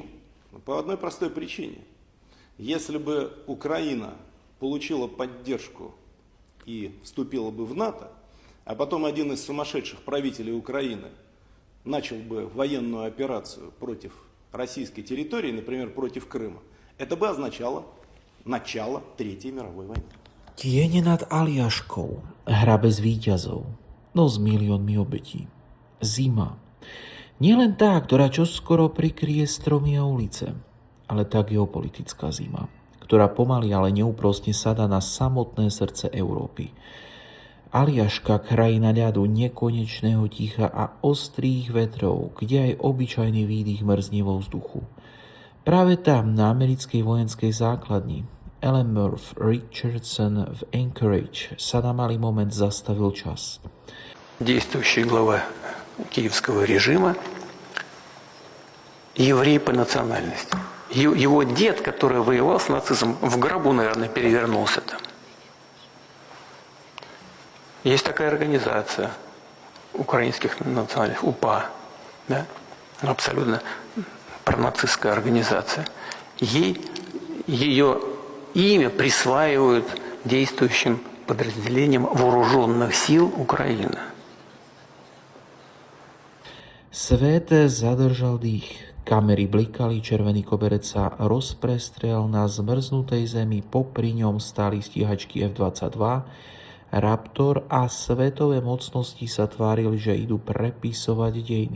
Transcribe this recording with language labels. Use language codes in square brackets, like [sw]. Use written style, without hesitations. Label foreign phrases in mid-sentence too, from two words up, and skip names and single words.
[ru] По одной простой причине. Если бы Украина получила поддержку и вступила бы в НАТО, а потом один из сумасшедших правителей Украины начал бы военную операцию против российской территории, например, против Крыма, это бы означало начало [sk] Tretej mировой vojny. Tiene nad Aliaškou, hra bez víťazov, no s miliónmi obetí. Zima. Nie len tá, ktorá čoskoro prikrie stromy a ulice, ale tá geopolitická zima, ktorá pomaly, ale neúprosne sadá na samotné srdce Európy. Aliaška, krajina ľadu, nekonečného ticha a ostrých vetrov, kde aj obyčajný výdych mrzne vo vzduchu. Práve tam, na americkej vojenskej základni, Ellenworth Richardson в Anchorage, sa na malý moment zastavil čas. [ru] Действующий глава киевского режима еврей по национальности. Его дед, который воевал с нацизмом, в гробу, наверное, перевернулся там. Есть такая организация украинских национальных, УПА, да? Абсолютно пронацистская организация. Ее имя присваивают действующим подразделениям вооруженных сил Украины. [sk] Svet zadržal dých. Kamery blikali, červený koberec sa rozprestrel na zmrznutej zemi, popri ňom stáli stíhačky F-22, Raptor a svetové mocnosti sa tvárili, že idú prepisovať dejiny.